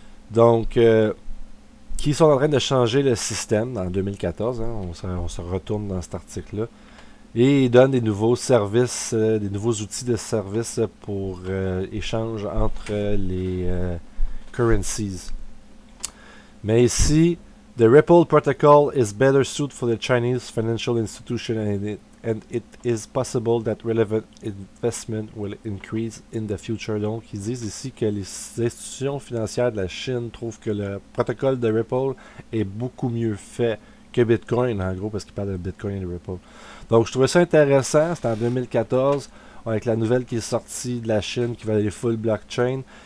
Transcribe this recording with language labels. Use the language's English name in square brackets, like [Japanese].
[French] Donc, qui sont en train de changer le système en 2014. Hein, on se retourne dans cet article-là. Et ils donnent des nouveaux services, des nouveaux outils de service pour échange entre les currencies. [English] Mais ici, the Ripple protocol is better suited for the Chinese financial institution and it is possible that relevant investment will increase in the future. [French] Donc, ils disent ici que les institutions financières de la Chine trouvent que le protocole de Ripple est beaucoup mieux fait que Bitcoin, en gros, parce qu'ils parlent de Bitcoin et de Ripple. Donc, je trouvais ça intéressant. C'était en 2014, avec la nouvelle qui est sortie de la Chine, qui va aller full blockchain.